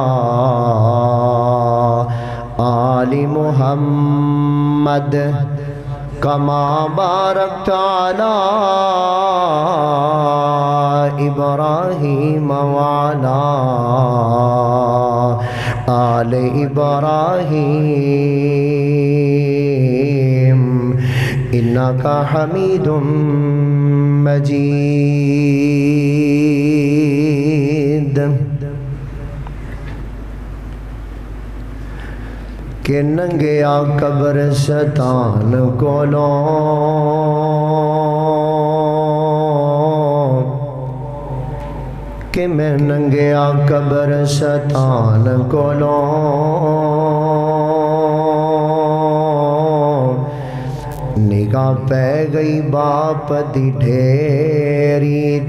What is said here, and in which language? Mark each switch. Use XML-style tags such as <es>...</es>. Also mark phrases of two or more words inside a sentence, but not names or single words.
<ar>آل محمد كما باركت على إبراهيم وعلى آل إبراهيم إنك حميد مجيد.</ar> <pa>کہ ننگیا قبرستان کولوں کہ میں ننگیا قبرستان کولوں نگاہ پے گئی باپ دی ڈھیری</pa>